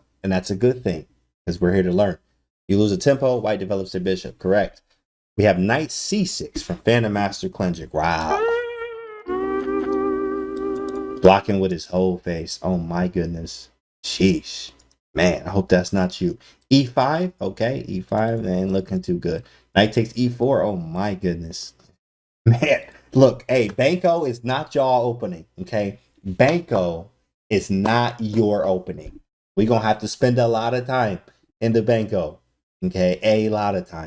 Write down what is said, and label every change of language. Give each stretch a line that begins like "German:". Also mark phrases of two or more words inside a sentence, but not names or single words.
English: And that's a good thing, because we're here to learn. You lose a tempo, White develops their bishop. Correct. We have knight C6 from Phantom Master Klenjik. Wow. Blocking with his whole face. Oh my goodness. Sheesh. Man, I hope that's not you. E5. Okay, E5 ain't looking too good. Knight takes E4. Oh my goodness. Man, look, hey, Benko is not y'all opening, okay? Benko is not your opening. We're going to have to spend a lot of time in the Benko, okay? A lot of time.